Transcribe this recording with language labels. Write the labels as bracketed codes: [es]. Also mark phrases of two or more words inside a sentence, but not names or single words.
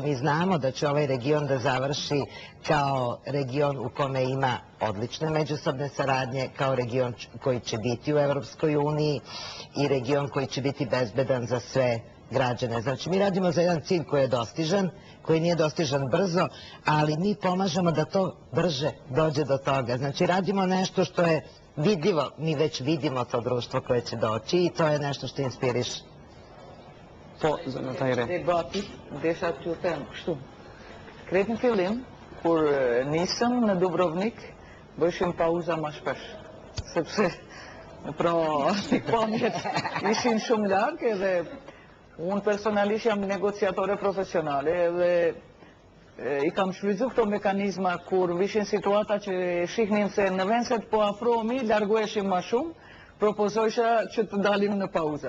[sr] Mi znamo da će ovaj region da završi kao region u kome ima odlične međusobne saradnje, kao region koji će biti u Evropskoj uniji i region koji će biti bezbedan za sve građane. Znači, mi radimo za jedan cilj koji je dostižan, koji nije dostižan brzo, ali mi pomažemo da to brže dođe do toga. Znači, radimo nešto što je vidljivo, mi već vidimo to društvo koje će doći i to je nešto što inspiriš. [sq] Debati, desha t'ju them kështu. Kretë në fillim, kur nisëm në Dubrovnik, bëshim pauza ma shpesh. Sepse, pra, pikpamjet ishin shumë largë edhe unë personalisht jam negociatore profesionale dhe i kam shfrytzu këto mekanizma kur vishin situata që shihnim se në vend se të po afrohemi, largoheshim ma shumë, propozojsha që të dalim në pauza.